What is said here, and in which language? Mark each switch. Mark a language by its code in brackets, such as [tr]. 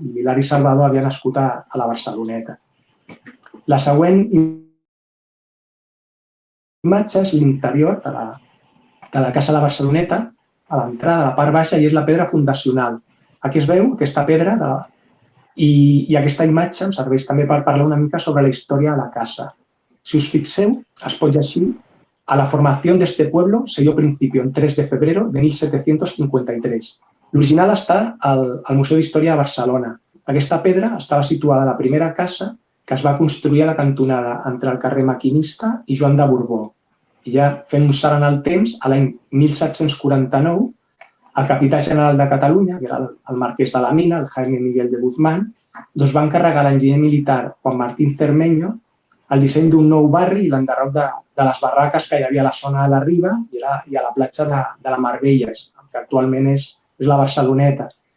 [ca] I l'Hilari Salvador havia nascut a la Barceloneta. La següent imatge és l'interior de la Casa de la Barceloneta, a l'entrada, a la part baixa, i és la pedra fundacional. Aquí es veu aquesta pedra i aquesta imatge em serveix també per parlar una mica sobre la història de la casa. Si us fixeu, es pot llegir: [es] a la formación de este pueblo se dio principio el 3 de febrero de 1753. [ca] L'original està al Museu d'Història de Barcelona. Aquesta pedra estava situada a la primera casa que es va construir a la cantonada entre el carrer Maquinista i Joan de Borbó. I ja fent un salt en el temps, a l'any 1749, el capità general de Catalunya, que era el marquès de la Mina, el Jaime Miguel de Guzmán, doncs va encarregar a l'enginyer militar Juan Martín Cermeño el disseny d'un nou barri i l'enderroc de les barraques que hi havia a la zona de la Riba i a la platja de la Marbella, que actualment és la Barceloneta.